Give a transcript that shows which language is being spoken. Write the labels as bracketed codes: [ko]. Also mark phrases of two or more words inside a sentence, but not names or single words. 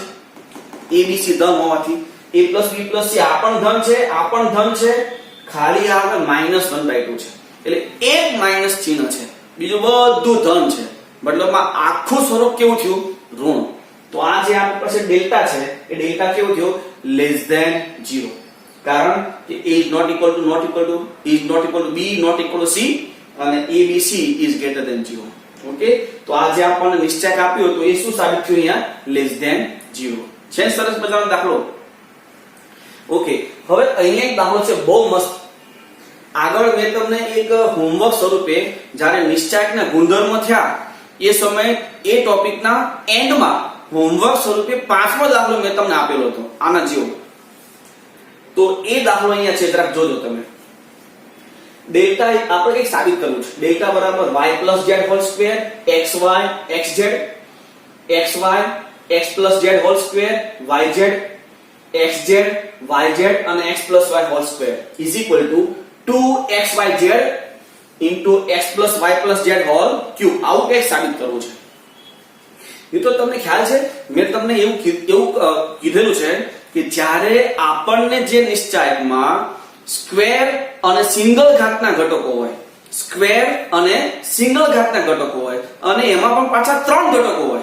[gu] a b c ધન હોવાથી [en] a plus b plus c [gu] આ પણ ધન છે, આ પણ ધન છે, ખાલી આ -1/2 છે. એટલે એક માઈનસ ચિહ્ન છે, બીજું બધું ધન છે. મતલબમાં આખું સ્વરૂપ કેવું થયું? ઋણ. તો આ જે આપણી પાસે ડેલ્ટા છે એ ડેલ્ટા કેવું થયો? [en] less than 0. [gu] કારણ કે [en] a is not equal to is not equal to b not equal to c અને abc is greater than 0. [gu] ઓકે, તો આ જે આપણને નિશ્ચય આપ્યો તો એ શું સાબિત થયું? અહીંયા [en] less than 0 [gu] છે. સરસ મજાનો દાખલો. ઓકે, હવે અહીંયા એક દાખલો છે બહુ મસ્ત. આગળ મેં તમને એક હોમવર્ક સ્વરૂપે જ્યારે નિશ્ચયકના ગુણધર્મ થયા એ સમયે એ ટોપિકના એન્ડમાં હોમવર્ક સ્વરૂપે 5મો દાખલો મેં તમને આપેલો હતો આના જેવો. તો એ દાખલો અહીંયા છે, જરાક જોજો તમે. ડેલ્ટા આપણે કંઈક સાબિત કરવું છે. [en] ડેલ્ટા બરાબર y plus z whole square xy xz xy x plus z whole square yz xz yz અને x plus y whole square is equal to 2xyz into x plus y plus z whole cube. [gu] આવું કંઈક સાબિત કરવું છે. મિત્રો તમને ખ્યાલ છે મેં તમને એવું કીધેલું છે કે જ્યારે આપણને જે નિશ્ચયકમાં સ્ક્વેર અને સિંગલ ઘાતના ઘટકો હોય, સ્ક્વેર અને સિંગલ ઘાતના ઘટકો હોય અને એમાં પણ પાછા 3 ઘટકો હોય.